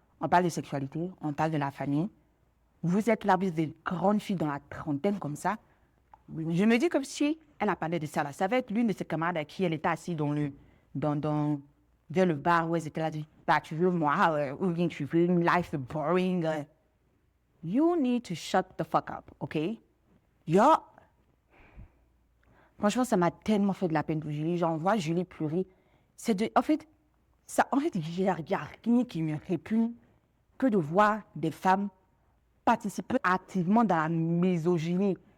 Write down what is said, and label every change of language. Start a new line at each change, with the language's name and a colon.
French: On parle de sexualité, on parle de la famille. Vous êtes là, vous êtes des grandes filles dans la trentaine comme ça. Je me dis comme si elle a parlé de ça là. Ça va être l'une de ses camarades à qui elle était assise vers le bar où elle était là. Bah, tu veux moi, ou bien tu veux une
English: life boring. You need to shut the fuck up, OK?
French: Franchement, ça m'a tellement fait de la peine pour Julie. J'en vois Julie pleurer. En fait, il n'y a rien qui me répugne que de voir des femmes participer activement dans la misogynie.